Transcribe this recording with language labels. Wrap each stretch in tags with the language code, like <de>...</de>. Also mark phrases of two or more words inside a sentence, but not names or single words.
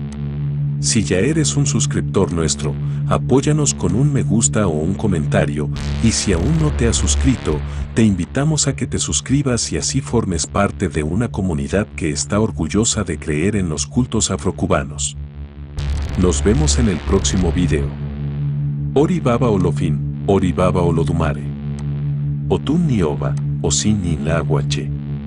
<es>Si ya eres un suscriptor nuestro, apóyanos con un me gusta o un comentario, y si aún no te has suscrito, te invitamos a que te suscribas y así formes parte de una comunidad que está orgullosa de creer en los cultos afrocubanos. Nos vemos en el próximo video.</es> <luq>Ori Baba Olofin, Ori Baba Olodumare. Otun Nioba, Osin Nilaguache.</luq>